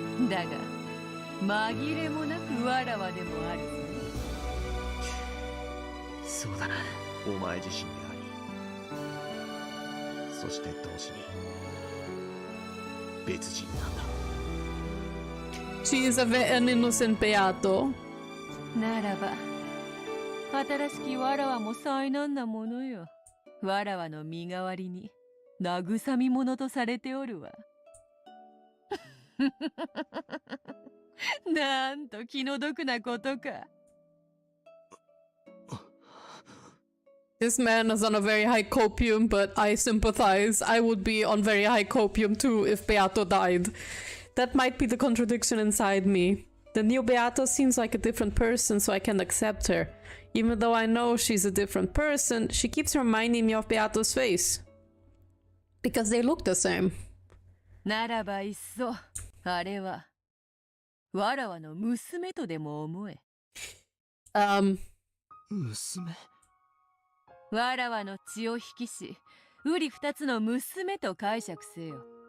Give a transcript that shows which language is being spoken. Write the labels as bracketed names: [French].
[Japanese] だが紛れもなくわらわでもあるぞ。そうだな、お前自身であり、そして同時に別人なんだ。 [English] She is an innocent beato. [Japanese] ならば新しきわらわも災難なものよ。わらわの身代わりに慰み者とされておるわ。なんと気の毒なことか。 [English] This man is on a very high copium, but I sympathize. I would be on very high copium too if Beato died. That might be the contradiction inside me. The new Beato seems like a different person, so I can accept her. Even though I know she's a different person, she keeps reminding me of Beato's face. Because they look the same. [Japanese] ならばいっそあれはわらわの娘とでも思え。娘？わらわの血を引きし、うり二つの娘と解釈せよ。